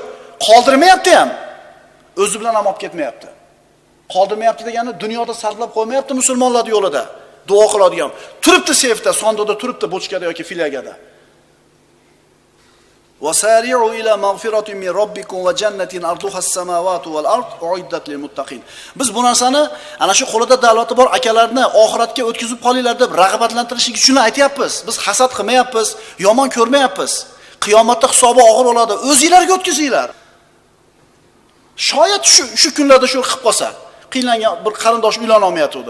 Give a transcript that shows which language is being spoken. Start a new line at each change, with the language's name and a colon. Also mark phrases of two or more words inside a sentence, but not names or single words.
Uzbek: Qoldirmayapti ham. O'zi bilan ham olib ketmayapti. Qoldirmayapti degani dunyoda sarflab qo'ymayapti musulmonlar yo'lida. Duo qiladigan. Turibdi seyfda, sondoda turibdi, bochkada yoki filyagada.
Arabic: وسارعوا إلى مغفرة من ربكم وجنة عرضها السماوات والأرض أعدت للمتقين.
Uzbek: Biz bu narsani ana shu qo'lida davlati bor akalarni oxiratga o'tkazib qolinglar deb rag'batlantirish uchun aytayapmiz. Biz hasad qilmayapmiz, yomon ko'rmayapmiz. Qiyomatda hisobi og'ir bo'ladi. O'zingizlarga o'tkazinglar. Shoyat shu kunlarda shu qilib qolsa, qiynlangan bir qarindosh uylana olmayotdi.